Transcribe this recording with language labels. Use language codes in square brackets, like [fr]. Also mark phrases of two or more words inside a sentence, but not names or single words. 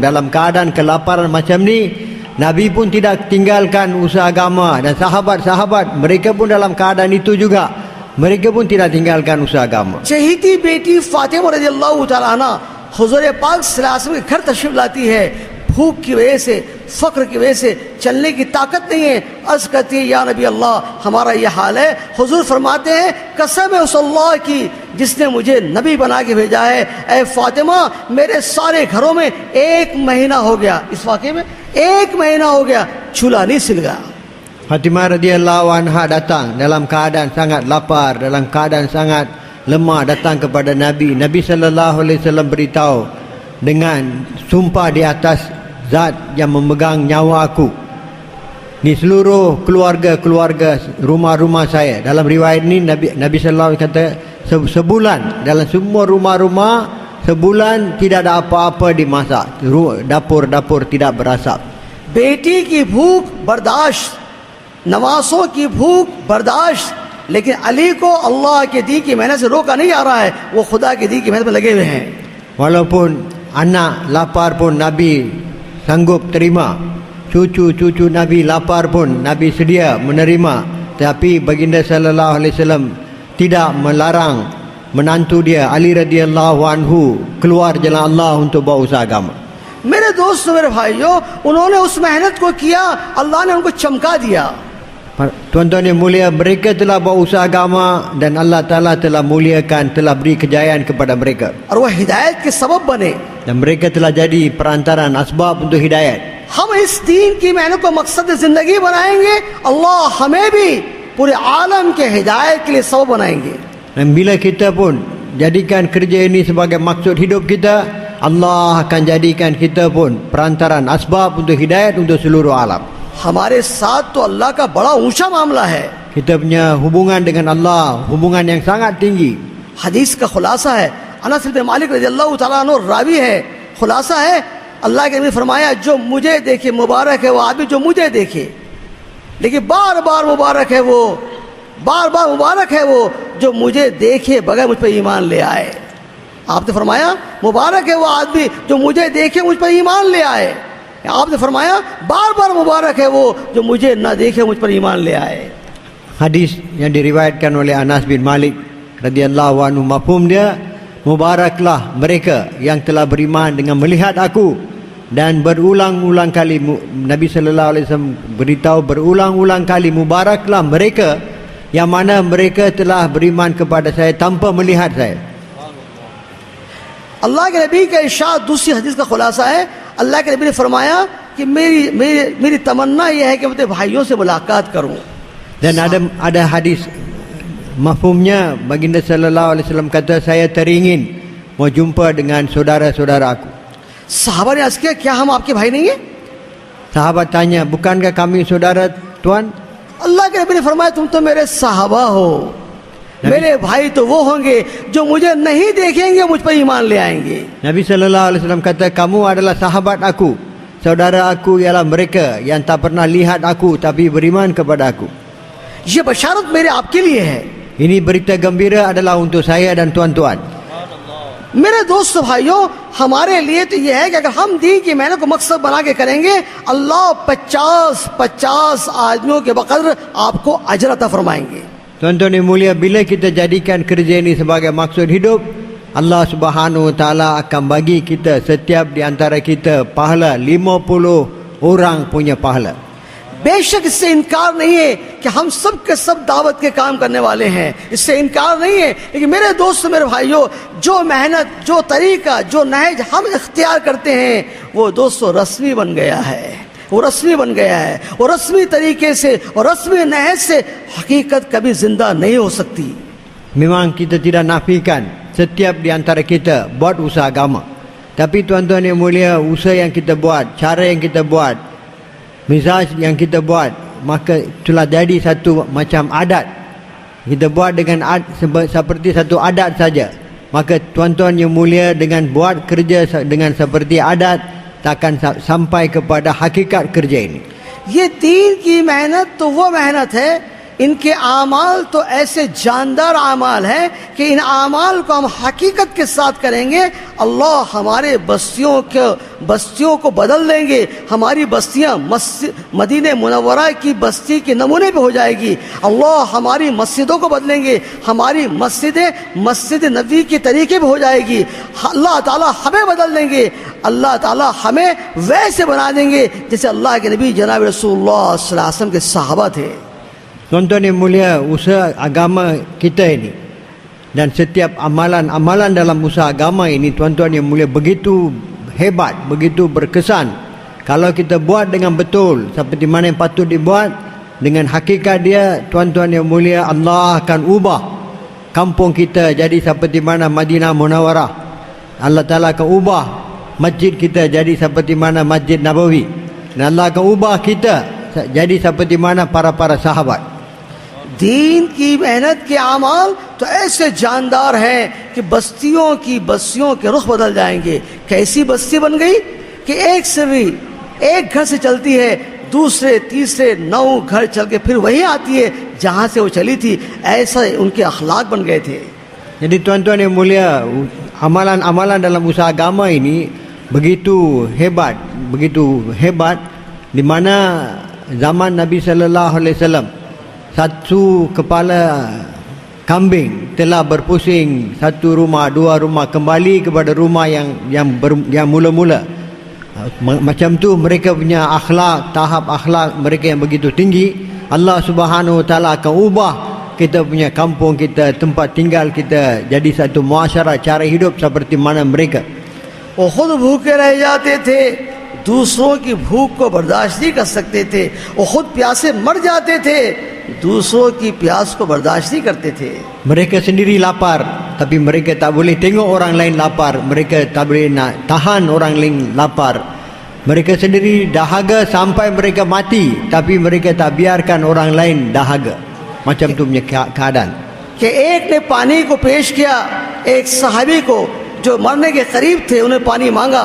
[ms] Dalam keadaan kelaparan macam ni, Nabi pun tidak tinggalkan usaha agama, dan sahabat-sahabat mereka pun dalam keadaan itu juga, mereka pun tidak tinggalkan usaha agama. [ur] چہیتی بیٹی فاطمہ [ar] رضي الله تعالى عنها [ur] حضور پاک [ar] صلى الله عليه وسلم [ur] کے گھر تشریف لاتی ہے. بھوک کی وجہ سے، فقر کی وجہ سے چلنے کی طاقت نہیں ہے. عرض کرتی ہے [ar] يا نبي الله [ur] ہمارا یہ حال ہے۔ حضور فرماتے ہیں قسم ہے اس اللہ کی جس نے مجھے نبی بنا کے بھیجا ہے، اے فاطمہ میرے سارے گھروں میں 1 مہینہ ہو گیا، اس واقعے میں 1 مہینہ ہو گیا چولہا نہیں سل گیا. [ms] Fatimah [ar] رضي الله عنها [ms] datang dalam keadaan sangat lapar, dalam keadaan sangat lemah, datang kepada Nabi. Nabi [ar] صلى الله عليه وسلم [ms] beritahu dengan sumpah di atas zat yang memegang nyawa aku, ni seluruh keluarga rumah-rumah saya. Dalam riwayat ni Nabi [ar] صلى الله عليه وسلم [ms] kata sebulan, dalam semua rumah-rumah sebulan tidak ada apa-apa dimasak, dapur tidak berasap. [ur] بیٹی کی بھوک برداشت، نواسوں کی بھوک برداشت، لیکن علی کو اللہ کے دی کی محنت سے روکا نہیں آ رہا ہے، وہ خدا کے دی کی محنت میں لگے ہوئے ہیں. [ms] Walaupun anak lapar pun Nabi sanggup terima, cucu Nabi lapar pun Nabi sedia menerima, tapi baginda [ar] صلى الله عليه وسلم [ms] tidak melarang menantu dia Ali [ar] رضي الله عنه [ms] keluar jalan Allah untuk bawa usaha agama. [ur] میرے دوستوں، میرے بھائیوں، انہوں نے اس محنت کو کیا، اللہ نے ان کو چمکا دیا. [ms] Tuan-tuan yang mulia, mereka telah bawa usaha agama dan Allah Ta'ala telah muliakan, telah beri kejayaan kepada mereka. [ur] اور وہ ہدایت کے سبب بنے. [ms] Dan mereka telah jadi perantaran, asbab untuk hidayat. [ur] ہم اس دین کی محنت کو مقصد زندگی بنائیں گے، اللہ ہمیں بھی پورے عالم کے ہدایت کے لیے سبب بنائیں گے. [ms] Dan bila kita pun jadikan kerja ini sebagai maksud hidup kita, Allah akan jadikan kita pun perantaran, asbab untuk hidayat untuk seluruh alam. [ur] ہمارے ساتھ تو اللہ کا بڑا اونچا معاملہ ہے. [ms] Kita punya hubungan dengan Allah, hubungan yang sangat tinggi. [ur] حدیث کا خلاصہ ہے، انس بن مالک [ar] رضي الله تعالى عنه [ur] راوی ہے، خلاصہ ہے، اللہ کے نبی نے فرمایا جو مجھے دیکھے مبارک ہے وہ آدمی جو مجھے دیکھے، لیکن بار بار مبارک ہے وہ، بار بار مبارک ہے وہ جو مجھے دیکھے بغیر مجھ پر ایمان لے آئے. آپ نے فرمایا مبارک ہے وہ آدمی جو مجھے دیکھے مجھ پر ایمان لے آئے. آپ نے فرمایا بار بار مبارک ہے وہ جو مجھے نہ دیکھے مجھ پر ایمان لے آئے. [ms] Hadis yang diriwayatkan oleh Anas bin Malik radhiyallahu anhu, mafhum dia, mubaraklah mereka yang telah beriman dengan melihat aku. Dan berulang-ulang kali Nabi [ar] صلى الله عليه وسلم [ms] beritahu berulang-ulang kali, mubaraklah mereka yang mana mereka telah beriman kepada saya tanpa melihat saya. [ur] اللہ کے نبی کا ارشاد دوسری حدیث کا خلاصہ ہے، اللہ کے نبی نے فرمایا کہ میری تمنا یہ ہے کہ میں اپنے بھائیوں سے ملاقات کروں. [ms] Dan ada hadis mafhumnya baginda [ar] صلى الله عليه وسلم [ms] kata saya teringin mau jumpa dengan saudara-saudara aku. [ur] صحابہ نے عرض کیا کیا ہم آپ کے بھائی نہیں ہیں? [ms] Sahabat tanya, bukankah kami saudara Tuan? [ur] اللہ کے نبی نے فرمایا تم تو میرے صحابہ ہو، میرے بھائی تو وہ ہوں گے جو مجھے نہیں دیکھیں گے، مجھ پر ایمان لے آئیں گے. [ms] Nabi [ar] صلى الله عليه وسلم [ms] kata, kamu adalah sahabat aku. Saudara aku ialah mereka yang tak pernah lihat aku tapi beriman kepada aku. [ur] یہ بشارت میرے آپ کے لیے ہے. [ms] Ini berita gembira adalah untuk saya dan tuan-tuan. [ur] میرے دوست بھائیوں، ہمارے لیے تو یہ ہے کہ اگر ہم دین کی محنت کو مقصد بنا کے کریں گے، اللہ 50 آدمیوں کے بقدر آپ کو اجر عطا فرمائیں گے. [ms] Tuan-tuan yang mulia, bila kita jadikan kerja ini sebagai maksud hidup, Allah [ar] سبحانه وتعالى [ms] akan bagi kita, setiap di antara kita, pahala 50 orang punya pahala. [ur] بے شک اس سے انکار نہیں ہے کہ ہم سب کے سب دعوت کے کام کرنے والے ہیں، اس سے انکار نہیں ہے. لیکن میرے دوست، میرے بھائیوں، جو محنت، جو طریقہ، جو نہج ہم اختیار کرتے ہیں، وہ دوستوں رسمی بن گیا ہے. وہ رسمی بن گیا ہے. وہ رسمی طریقے سے اور رسمی نہج سے حقیقت کبھی زندہ نہیں ہو سکتی. [ms] Memang kita tidak nafikan setiap di antara kita buat usaha agama. Tapi tuan-tuan yang mulia, usaha yang kita buat, cara yang kita buat, mizaj yang kita buat, maka telah jadi satu macam adat. Kita buat dengan seperti satu adat saja. Maka tuan-tuan yang mulia, dengan buat kerja dengan seperti adat, takkan sampai kepada hakikat kerja ini. [ur] یہ دین کی محنت تو وہ محنت ہے، ان کے اعمال تو ایسے جاندار اعمال ہیں کہ ان اعمال کو ہم حقیقت کے ساتھ کریں گے، اللہ ہمارے بستیوں کو بدل دیں گے. ہماری بستیاں مدینے منورہ کی بستی کے نمونے پہ ہو جائے گی. اللہ ہماری مسجدوں کو بدلیں گے، ہماری مسجد نبی کے طریقے پہ ہو جائے گی. اللہ تعالیٰ ہمیں بدل دیں گے، اللہ تعالیٰ ہمیں ویسے بنا دیں گے جیسے اللہ کے نبی جناب رسول اللہ [ar] صلى الله عليه وسلم [ur] کے صحابہ تھے. [ms] Tuan-tuan yang mulia, usaha agama kita ini dan setiap amalan dalam usaha agama ini, tuan-tuan yang mulia, begitu hebat, begitu berkesan. Kalau kita buat dengan betul seperti mana yang patut dibuat, dengan hakikat dia, tuan-tuan yang mulia, Allah akan ubah kampung kita jadi seperti mana Madinah Munawwarah. Allah Ta'ala akan ubah masjid kita jadi seperti mana Masjid Nabawi. Dan Allah akan ubah kita jadi seperti mana para sahabat. [ur] دین کی محنت کے اعمال تو ایسے جاندار ہیں کہ بستیوں کے رخ بدل جائیں گے. کیسی بستی بن گئی کہ ایک سری ایک گھر سے چلتی ہے، دوسرے تیسرے 9 گھر چل کے پھر وہی آتی ہے جہاں سے وہ چلی تھی. ایسا ان کے اخلاق بن گئے تھے. [ms] Jadi tuan-tuan yang mulia, amalan-amalan dalam usaha agama ini begitu hebat di mana zaman Nabi [ar] صلى الله عليه وسلم, [ms] satu kepala kambing telah berpusing satu rumah, 2 rumah, kembali kepada rumah yang mula-mula. Macam tu mereka punya akhlak, tahap akhlak mereka yang begitu tinggi. Allah [ar] سبحانه وتعالى [ms] akan ubah kita punya kampung kita, tempat tinggal kita jadi satu muasyarah, cara hidup seperti mana mereka. [ur] وہ خود بھوکے رہ جاتے تھے، دوسروں کی بھوک کو برداشت نہیں کر سکتے تھے. وہ خود پیاسے مر جاتے تھے، دوسروں کی پیاس کو برداشت نہیں کرتے تھے. [ms] Mereka sendiri lapar, tapi mereka tak boleh tengok orang lain lapar. Mereka tak boleh nak tahan orang lain lapar. Mereka sendiri dahaga sampai mereka mati, tapi mereka tak biarkan orang lain dahaga. Macam tu punya keadaan. [ur] کہ ایک نے پانی کو پیش کیا، ایک صحابی کو جو مرنے کے قریب تھے، انہیں پانی مانگا.